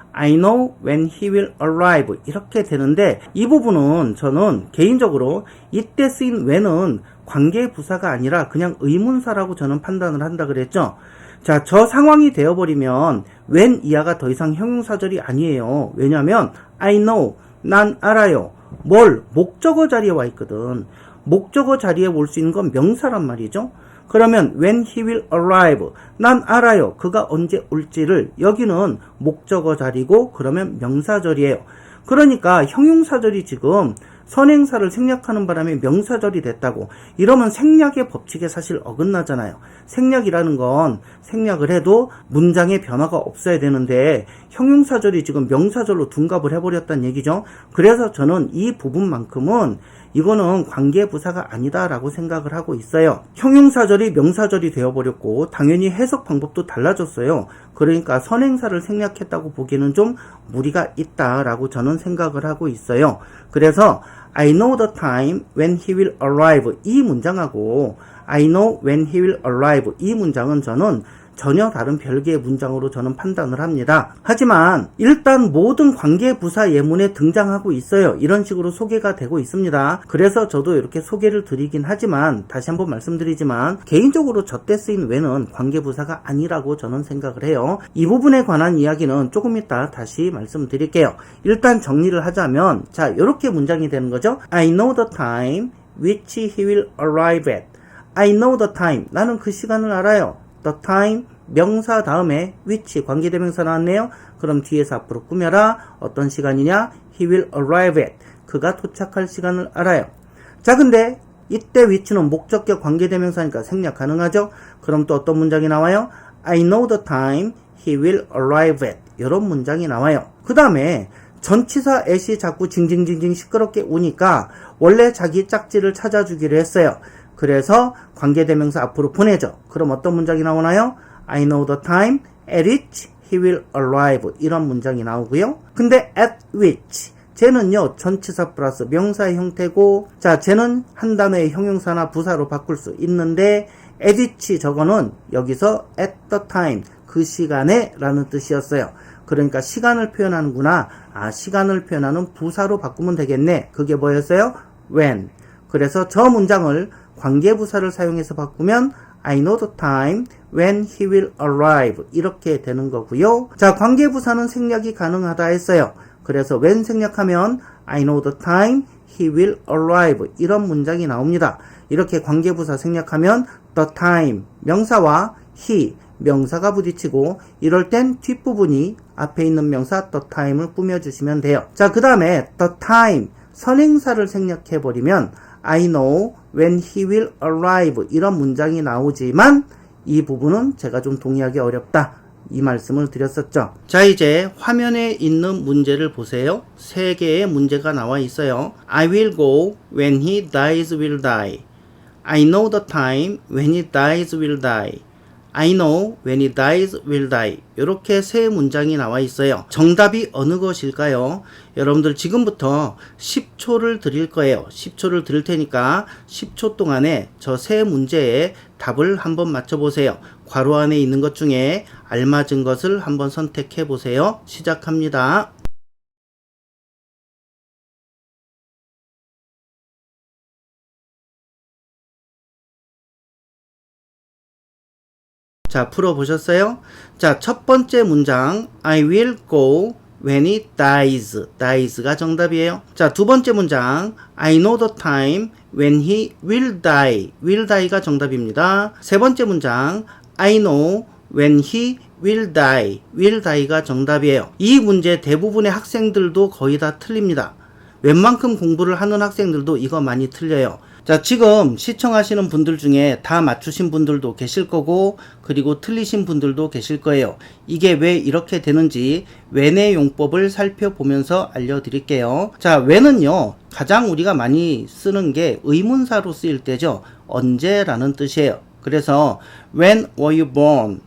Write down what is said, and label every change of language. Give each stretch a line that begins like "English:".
English: I know when he will arrive
Korean: 이렇게 되는데 이 부분은 저는 개인적으로 이때 쓰인 when은 관계부사가 아니라 그냥 의문사라고 저는 판단을 한다 그랬죠. 자, 저 상황이 되어버리면 when 이하가 더 이상 형용사절이 아니에요. 왜냐하면 I know 난 알아요. 뭘? 목적어 자리에 와 있거든. 목적어 자리에 올 수 있는 건 명사란 말이죠. 그러면
English: when he will arrive
Korean: 난 알아요. 그가 언제 올지를. 여기는 목적어 자리고 그러면 명사절이에요. 그러니까 형용사절이 지금 선행사를 생략하는 바람에 명사절이 됐다고. 이러면 생략의 법칙에 사실 어긋나잖아요. 생략이라는 건 생략을 해도 문장의 변화가 없어야 되는데 형용사절이 지금 명사절로 둔갑을 해버렸다는 얘기죠. 그래서 저는 이 부분만큼은 이거는 관계부사가 아니다라고 생각을 하고 있어요. 형용사절이 명사절이 되어버렸고 당연히 해석 방법도 달라졌어요. 그러니까 선행사를 생략했다고 보기에는 좀 무리가 있다라고 저는 생각을 하고 있어요.
English: 그래서 I know the time when he will arrive
Korean: 이 문장하고
English: I know when he will arrive
Korean: 이 문장은 저는 전혀 다른 별개의 문장으로 저는 판단을 합니다. 하지만 일단 모든 관계부사 예문에 등장하고 있어요. 이런 식으로 소개가 되고 있습니다. 그래서 저도 이렇게 소개를 드리긴 하지만 다시 한번 말씀드리지만 개인적으로 저 때 쓰인 when은 관계부사가 아니라고 저는 생각을 해요. 이 부분에 관한 이야기는 조금 이따 다시 말씀드릴게요. 일단 정리를 하자면 자, 이렇게 문장이 되는 거죠.
English: I know the time which he will arrive at. I know the time.
Korean: 나는 그 시간을 알아요. The time 명사 다음에 which 관계대명사 나왔네요. 그럼 뒤에서 앞으로 꾸며라. 어떤 시간이냐?
English: He will arrive at.
Korean: 그가 도착할 시간을 알아요. 자, 근데 이때 which는 목적격 관계대명사니까 생략 가능하죠? 그럼 또 어떤 문장이 나와요?
English: I know the time he will arrive at.
Korean: 이런 문장이 나와요. 그 다음에 전치사 at이 자꾸 징징징징 시끄럽게 우니까 원래 자기 짝지를 찾아주기로 했어요. 그래서 관계대명사 앞으로 보내죠. 그럼 어떤 문장이 나오나요?
English: I know the time at which he will arrive.
Korean: 이런 문장이 나오고요. 근데 at which 쟤는요 전치사 플러스 명사의 형태고, 자 쟤는 한 단어의 형용사나 부사로 바꿀 수 있는데 at which 저거는 여기서 at the time 그 시간에 라는 뜻이었어요. 그러니까 시간을 표현하는구나. 아, 시간을 표현하는 부사로 바꾸면 되겠네. 그게 뭐였어요? when. 그래서 저 문장을 관계부사를 사용해서 바꾸면
English: I know the time when he will arrive.
Korean: 이렇게 되는 거고요. 자, 관계부사는 생략이 가능하다 했어요. 그래서
English: when
Korean: 생략하면
English: I know the time he will arrive.
Korean: 이런 문장이 나옵니다. 이렇게 관계부사 생략하면 the time 명사와 he 명사가 부딪히고 이럴 땐 뒷부분이 앞에 있는 명사 the time을 꾸며주시면 돼요. 자, 그 다음에 the time 선행사를 생략해버리면
English: I know when he will arrive
Korean: 이런 문장이 나오지만 이 부분은 제가 좀 동의하기 어렵다. 이 말씀을 드렸었죠. 자, 이제 화면에 있는 문제를 보세요. 3개의 문제가 나와 있어요.
English: I will go when he dies will die. I know the time when he dies will die. I know when he dies will die.
Korean: 이렇게 3 문장이 나와 있어요. 정답이 어느 것일까요? 여러분들 지금부터 10초를 드릴 거예요. 10초를 드릴 테니까 10초 동안에 저 3 문제의 답을 한번 맞춰보세요. 괄호 안에 있는 것 중에 알맞은 것을 한번 선택해 보세요. 시작합니다. 자, 풀어보셨어요? 자, 첫 번째 문장
English: I will go when he dies.
Korean: dies가 정답이에요. 자, 두 번째 문장
English: I know the time when he will die.
Korean: will die가 정답입니다. 세 번째 문장
English: I know when he will die.
Korean: will die가 정답이에요. 이 문제 대부분의 학생들도 거의 다 틀립니다. 웬만큼 공부를 하는 학생들도 이거 많이 틀려요. 자, 지금 시청하시는 분들 중에 다 맞추신 분들도 계실 거고, 그리고 틀리신 분들도 계실 거예요. 이게 왜 이렇게 되는지 when의 용법을 살펴보면서 알려드릴게요. 자, when은요 가장 우리가 많이 쓰는 게 의문사로 쓰일 때죠. 언제라는 뜻이에요. 그래서
English: when were you born?